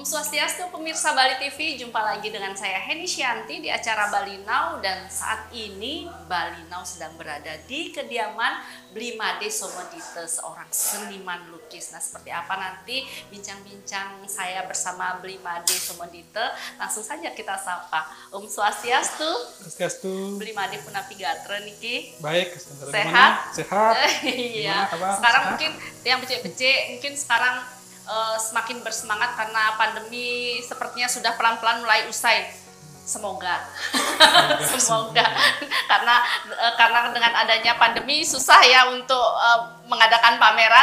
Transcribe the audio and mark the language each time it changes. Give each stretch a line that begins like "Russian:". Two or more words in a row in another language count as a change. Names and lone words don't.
Indonesian: Swastiastu pemirsa Bali TV, jumpa lagi dengan saya Heni Syanti di acara Bali Now, dan saat ini Bali Now sedang berada di kediaman Blimade Somodite, seorang seniman lukis. Nah, seperti apa nanti bincang-bincang saya bersama Blimade Somodite? Langsung saja kita sapa. Swastiastu. Swastiastu.
Balinese: Blimade Punapi Gatra niki.
Indonesian: Baik, sehat? Sehat. Iya. Sekarang sehat? Mungkin yang becek-becek mungkin sekarang semakin bersemangat karena pandemi sepertinya sudah pelan-pelan mulai usai. Semoga. Semoga. Karena dengan adanya pandemi susah ya untuk mengadakan pameran.